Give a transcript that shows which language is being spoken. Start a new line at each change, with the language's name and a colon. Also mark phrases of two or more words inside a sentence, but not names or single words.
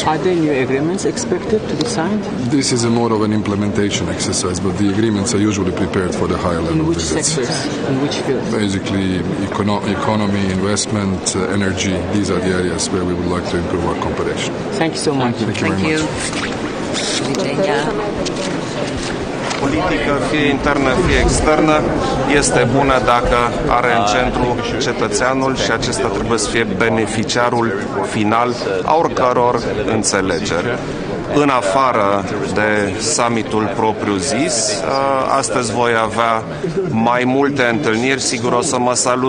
English: Are there new agreements expected to be signed? This is more of an implementation exercise, but the agreements are usually prepared for the higher level visits. In which sectors? In which fields? Basically, economy, investment, energy. These are the areas where we would like to improve our cooperation. Thank you so much. Thank you very much.
Romanian: Politică, fie internă, fie externă, este bună dacă are în centru cetățeanul și acesta trebuie să fie beneficiarul final a oricăror înțelegeri. În afară de summitul propriu-zis, astăzi voi avea mai multe întâlniri, sigur o să mă salut